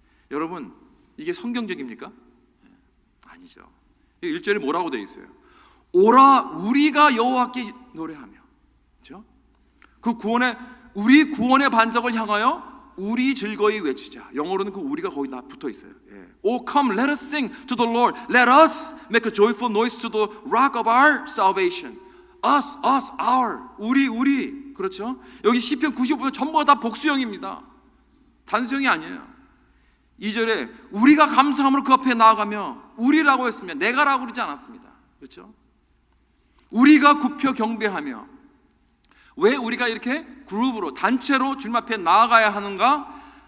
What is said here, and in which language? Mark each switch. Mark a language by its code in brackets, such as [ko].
[ko] 여러분, 이게 성경적입니까? 아니죠. 1절에 뭐라고 되어 있어요? 오라 우리가 여호와께 노래하며, 그렇죠? 그 구원의, 우리 구원의 반석을 향하여 우리 즐거이 외치자. 영어로는 그 우리가 거기 다 붙어 있어요. [en] Oh come, let us sing to the Lord. Let us make a joyful noise to the rock of our salvation. Us, us, our. [ko] 우리. 그렇죠? 여기 시편 95편 전부가 다 복수형입니다. 단수형이 아니에요. 2절에 우리가 감사함으로 그 앞에 나아가며, 우리라고 했으면 내가라고 그러지 않았습니다. 그렇죠? 우리가 굽혀 경배하며. 왜 우리가 이렇게 그룹으로, 단체로 주님 앞에 나아가야 하는가?